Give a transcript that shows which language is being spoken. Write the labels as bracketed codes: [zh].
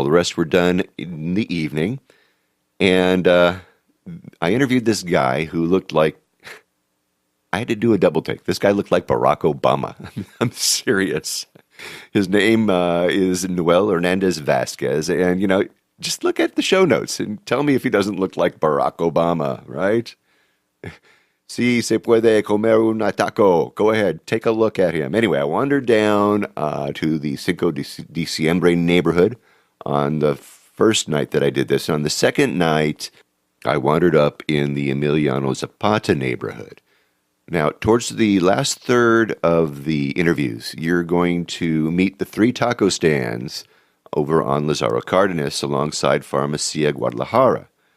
[en] All the rest were done in the evening. And I interviewed this guy who looked like, I had to do a double take. This guy looked like Barack Obama. I'm serious. His name is Noel Hernandez Vasquez. And, just look at the show notes and tell me if he doesn't look like Barack Obama, right? [es] Si se puede comer un taco. [en] Go ahead, take a look at him. Anyway, I wandered down to the Cinco de Diciembre neighborhood on the first night that I did this. On the second night, I wandered up in the Emiliano Zapata neighborhood. Now, towards the last third of the interviews, you're going to meet the 3 taco stands over on Lazaro Cardenas alongside Farmacia Guadalajara.